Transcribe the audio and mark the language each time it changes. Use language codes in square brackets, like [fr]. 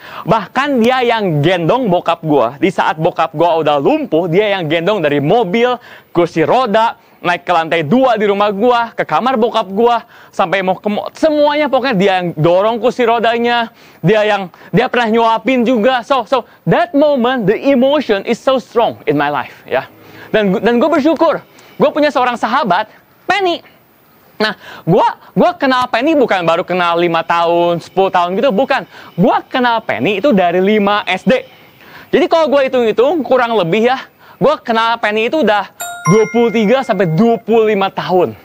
[id] Bahkan dia yang gendong bokap gua. Di saat bokap gua udah lumpuh, dia yang gendong dari mobil, kursi roda, naik ke lantai 2 di rumah gua, ke kamar bokap gua, sampai mau ke semuanya, pokoknya dia yang dorong kursi rodanya, dia pernah nyuapin juga. [en] So that moment, the emotion is so strong in my life, ya. [id] Dan gue bersyukur, gue punya seorang sahabat, Penny. Nah, gue kenal Penny bukan baru kenal 5 tahun, 10 tahun gitu, bukan. Gue kenal Penny itu dari 5 SD. Jadi kalau gue hitung-hitung, kurang lebih ya, gue kenal Penny itu udah 23 sampai 25 tahun.